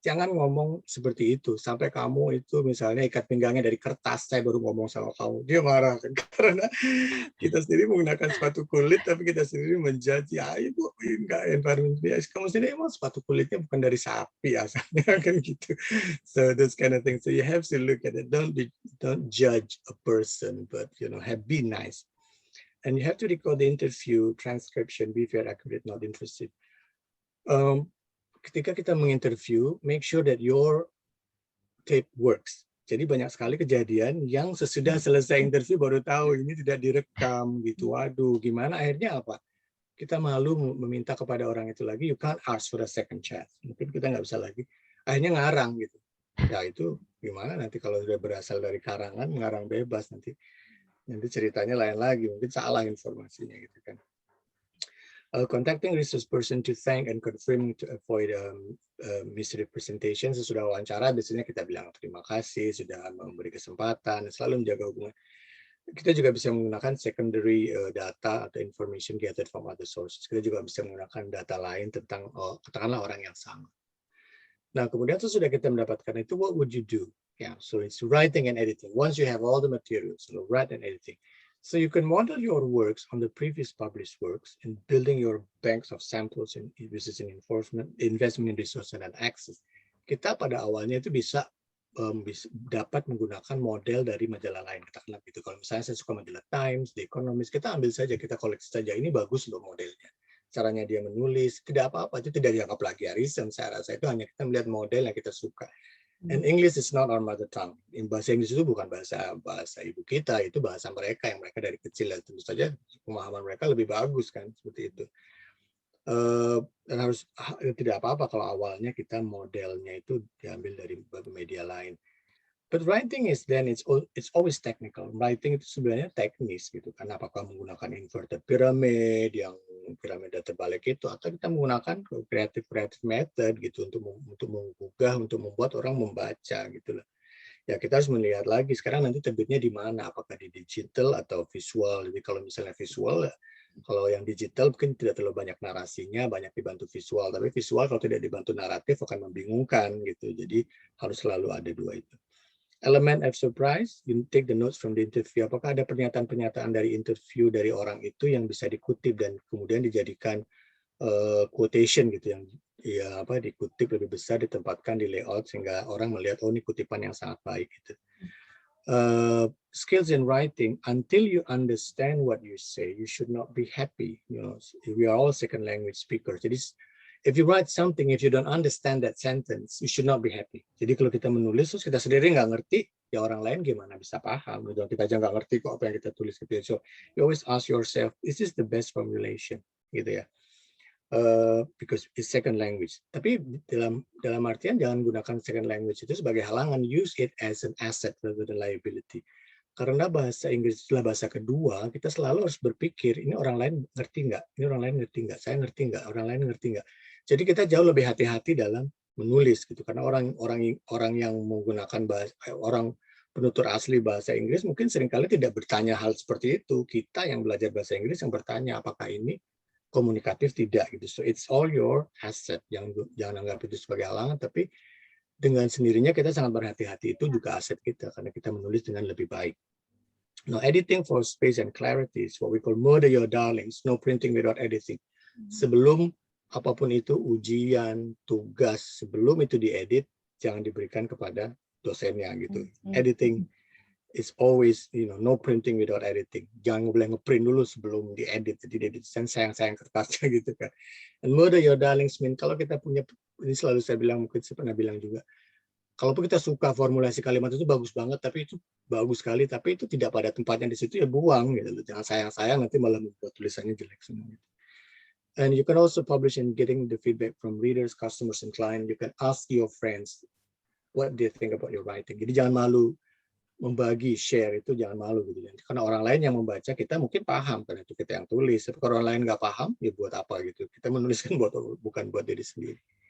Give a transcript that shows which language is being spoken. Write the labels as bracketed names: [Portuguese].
[Indonesian] Jangan ngomong seperti itu. Sampai kamu itu misalnya ikat pinggangnya dari kertas, saya baru ngomong sama kamu. Dia marah. Karena kita sendiri menggunakan sepatu kulit, tapi kita sendiri menjudge, ya itu enggak environment. Kamu sendiri emang sepatu kulitnya bukan dari sapi asalnya, kan gitu. [English] So those kind of things. So you have to look at it. Don't judge a person, but be nice. And you have to record the interview, transcription, be fair, accurate, not interested. [Indonesian] Ketika kita menginterview, [English] make sure that your tape works. [Indonesian] Jadi banyak sekali kejadian yang sesudah selesai interview baru tahu ini tidak direkam gitu. Waduh, gimana akhirnya apa? Kita malu meminta kepada orang itu lagi, [English] you can't ask for a second chance. [Indonesian] Mungkin kita nggak bisa lagi. Akhirnya ngarang gitu. Ya itu gimana nanti kalau sudah berasal dari karangan, ngarang bebas nanti ceritanya lain lagi, mungkin salah informasinya gitu kan. [English] Contacting resource person to thank and confirm to avoid misrepresentation. [Indonesian] Sesudah wawancara biasanya kita bilang terima kasih sudah memberi kesempatan, selalu menjaga hubungan. Kita juga bisa menggunakan [English] secondary data atau information gathered from other sources. [Indonesian] Kita juga bisa menggunakan data lain tentang katakanlah orang yang sama. Nah, kemudian sesudah kita mendapatkan itu, [English] what would you do? Yeah, so it's writing and editing. Once you have all the materials, so write and editing. So you can model your works on the previous published works and building your banks of samples and uses in investment in resource and access. [Indonesian] Kita pada awalnya itu bisa dapat menggunakan model dari majalah lain, katakanlah gitu. Kalau misalnya saya suka majalah Times, The Economist, kita ambil saja, kita koleksi saja. Ini bagus loh modelnya. Caranya dia menulis, tidak apa-apa, itu tidak dianggap plagiarism. Saya rasa itu hanya kita melihat model yang kita suka. [English] And English is not our mother tongue. [Indonesian] Bahasa Inggris itu bukan bahasa ibu kita, itu bahasa mereka yang mereka dari kecil. Dan tentu saja pemahaman mereka lebih bagus kan, seperti itu. Dan harus tidak apa-apa kalau awalnya kita modelnya itu diambil dari media lain. [English] But writing is then it's always technical. [Indonesian] Writing itu sebenarnya teknis gitu kan. Apakah menggunakan inverted pyramid yang piramida terbalik itu, atau kita menggunakan creative method gitu untuk menggugah, untuk membuat orang membaca gitu loh. Ya kita harus melihat lagi sekarang nanti terbitnya di mana, apakah di digital atau visual. Jadi kalau misalnya visual, kalau yang digital mungkin tidak terlalu banyak narasinya, banyak dibantu visual. Tapi visual kalau tidak dibantu naratif akan membingungkan gitu. Jadi harus selalu ada dua itu. [English] Element of surprise, you take the notes from the interview. [Indonesian] Apakah ada pernyataan-pernyataan dari interview dari orang itu yang bisa dikutip dan kemudian dijadikan quotation gitu, yang dikutip lebih besar, ditempatkan di layout sehingga orang melihat oh ini kutipan yang sangat baik gitu. [English] skills in writing, until you understand what you say, you should not be happy. We are all second language speakers. Jadi, if you write something, if you don't understand that sentence, you should not be happy. [Indonesian] Jadi kalau kita menulis, terus kita sendiri nggak ngerti, ya orang lain gimana bisa paham? Gitu. Kita aja nggak ngerti kok apa yang kita tulis. Gitu. [English] So, you always ask yourself, is this the best formulation? Gitu ya. Because it's second language. [Indonesian] Tapi dalam artian jangan gunakan second language itu sebagai halangan. [English] Use it as an asset rather than liability. [Indonesian] Karena bahasa Inggris adalah bahasa kedua, kita selalu harus berpikir, ini orang lain ngerti nggak? Ini orang lain ngerti nggak? Saya ngerti nggak? Orang lain ngerti nggak? Jadi kita jauh lebih hati-hati dalam menulis gitu. Karena orang yang menggunakan orang penutur asli bahasa Inggris mungkin seringkali tidak bertanya hal seperti itu. Kita yang belajar bahasa Inggris yang bertanya apakah ini komunikatif tidak gitu. [English] So it's all your asset. [Indonesian] Jangan anggap itu sebagai halangan, tapi dengan sendirinya kita sangat berhati-hati, itu juga aset kita karena kita menulis dengan lebih baik. [English] Now, editing for space and clarity is what we call murder your darlings, no printing without editing. [Indonesian] Sebelum apapun itu, ujian, tugas, sebelum itu diedit, jangan diberikan kepada dosennya gitu. [English] Editing is always, no printing without editing. [Indonesian] Jangan boleh ngeprint dulu sebelum diedit, jadi diedit sayang-sayang kertasnya gitu kan. [English] And murder your darlings mean [Indonesian] kalau kita punya, ini selalu saya bilang, mungkin saya pernah bilang juga, kalaupun kita suka formulasi kalimat itu bagus banget, tapi itu bagus sekali, tapi itu tidak pada tempatnya di situ, ya buang gitu. Jangan sayang-sayang, nanti malah membuat tulisannya jelek semua. [English] And you can also publish in getting the feedback from readers, customers, and clients. You can ask your friends what they think about your writing. [Indonesian] Jadi jangan malu membagi, share itu jangan malu gitu. Karena orang lain yang membaca, kita mungkin paham karena itu kita yang tulis. Tapi kalau orang lain nggak paham, ya buat apa gitu. Kita menuliskan bukan buat diri sendiri.